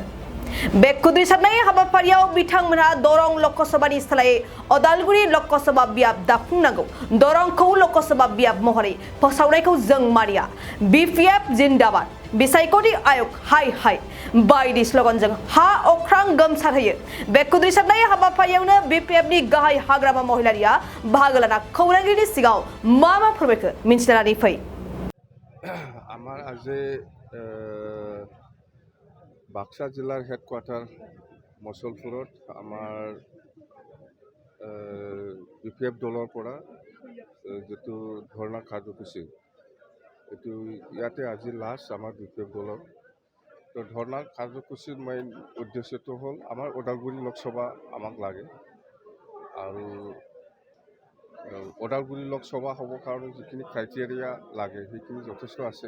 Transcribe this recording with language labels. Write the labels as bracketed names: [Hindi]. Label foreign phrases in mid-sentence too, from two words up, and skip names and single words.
[Bodo] बे खुद्रिसारनाय हाबाफारियाव बिथांमोनहा दरं लकसभानि सोलायै अदालगुरि लकसभा बियाब दाफुंनांगौ, दरंखौ लकसभा बियाब महरै फोसावनायखौ जों मानिया, BPF जिन्दाबाद, बिसायख'थि आयोग हाय हाय बायदि स्लगानजों हा अख्रां गोमसारहोयो। बे खुद्रिसारनाय हाबाफारियावनो BPFनि गाहाय हाग्रामा महिलारिया बाहागो लाना खौरांगिरिनि सिगाङाव मा फोरमायखो मिन्थिनानै फै। [Assamese] আমার আজি বাক্সা জিলাৰ হেডকোৱাৰ্টাৰ মচলপুৰত আমাৰ BPF দলৰ পৰা যিটো ধৰ্ণা কাৰ্যসূচী এইটো ইয়াতে আজি লাষ্ট আমাৰ BPF দলৰ তো ধৰ্ণা কাৰ্যসূচীৰ মেইন উদ্দেশ্যটো হ'ল আমাৰ ওদালগুৰি লোকসভা আমাক লাগে আৰু ওদালগুৰি লোকসভা হ'বৰ কাৰণে যিখিনি ক্ৰাইটেৰিয়া লাগে সেইখিনি যথেষ্ট আছে।